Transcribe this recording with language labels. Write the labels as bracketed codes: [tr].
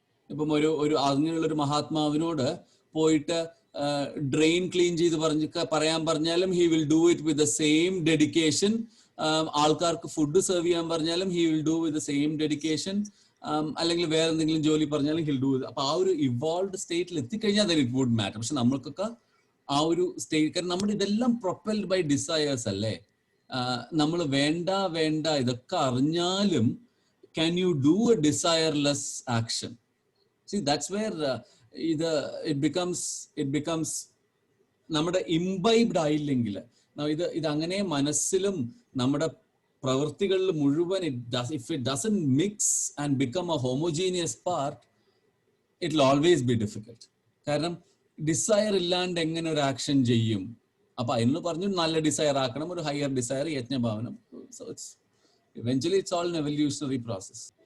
[ml] ഇപ്പം ഒരു അങ്ങനെയുള്ളൊരു മഹാത്മാവിനോട് പോയിട്ട് ഡ്രെയിൻ ക്ലീൻ ചെയ്ത് പറയാൻ പറഞ്ഞാലും [en] He will do it with the same dedication. [ml] ആൾക്കാർക്ക് ഫുഡ് സെർവ് ചെയ്യാൻ പറഞ്ഞാലും [en] He will do with the same dedication. [ml] അല്ലെങ്കിൽ വേറെ എന്തെങ്കിലും ജോലി പറഞ്ഞാലും ഹിൽ ഡു. അപ്പൊ ആ ഒരു ഇവോൾവ് സ്റ്റേറ്റിൽ എത്തിക്കഴിഞ്ഞാൽ [en] It would matter. [ml] പക്ഷെ നമ്മൾക്കൊക്കെ ആ ഒരു സ്റ്റേറ്റ്, കാരണം നമ്മുടെ ഇതെല്ലാം [en] propelled by desires [ml] അല്ലേ. നമ്മൾ വേണ്ട ഇതൊക്കെ അറിഞ്ഞാലും [en] can you do a desireless action? See, that's where it becomes [ml] നമ്മുടെ ഇംബൈബ്ഡ് ആയില്ലെങ്കിൽ ഇത് അങ്ങനെ മനസ്സിലും നമ്മുടെ പ്രവൃത്തികളിൽ മുഴുവൻ [en] if it doesn't mix and become a homogeneous part, it will always be difficult. [ml] കാരണം ഡിസയർ ഇല്ലാണ്ട് എങ്ങനെ ഒരു ആക്ഷൻ ചെയ്യും? അപ്പൊ അതിന് പറഞ്ഞു നല്ല ഡിസയർ ആക്കണം, ഒരു higher desire, യജ്ഞഭാവനം. [en] So eventually it's all an evolutionary process.